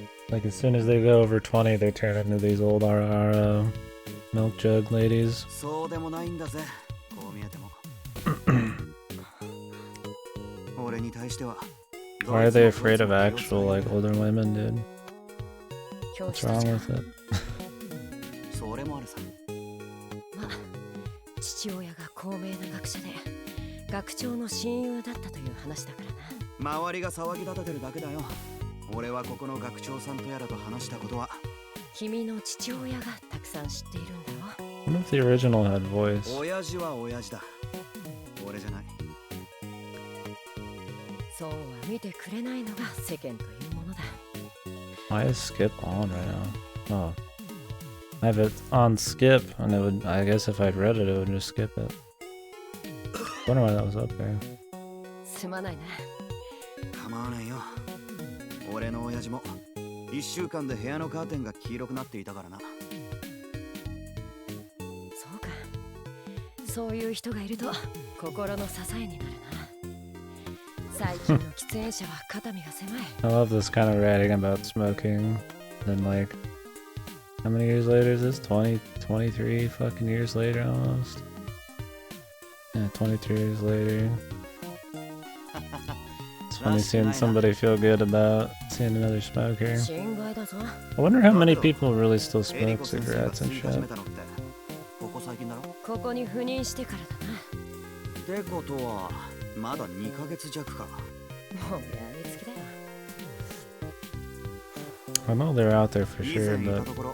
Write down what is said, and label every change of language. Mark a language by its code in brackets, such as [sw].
[en] Like as soon as they go over 20, they turn into these old RR milk jug ladies. [ja] そうでもないんだぜ。こう見えても。俺に対しては。 [en] Why are they afraid of actual like older women, dude? What's wrong with it? [ja] それもあるさ。まあ、父親が高名な学者で学長の親友だったという話だからな。周りが騒ぎ立ててるだけだよ。俺はここの学長さんとやらと話したことは。君の父親がたくさん知っているんだろ。 [en] What if the original had voice? [ja] 親父は親父だ。俺じゃない。そうは見てくれないのが世間というものだ。 [en] Why is Skip on right now? Oh. I have it on skip, and it would. I guess if I'd read it, it would just skip it. Wonder why that was up there. [ja] すまないな。構わないよ。俺の親父も1週間で部屋のカーテンが黄色くなっていたからな。そうか。そういう人がいると心の支えになるな。最近の喫煙者は肩身が狭い。 [en] I love this kind of writing about smoking. Then like, how many years later is this? 20, 23 fucking years later almost. Yeah, 23 years later. It's funny seeing somebody feel good about seeing another smoker. [ja] 心外だぞ。 [en] I wonder how many people really still smoke cigarettes and shit. [ja] ここ最近だろ？ここに赴任してからだな。ってことはまだ2ヶ月弱か。もうやりつきだよ。 [en] I know they're out there for sure, but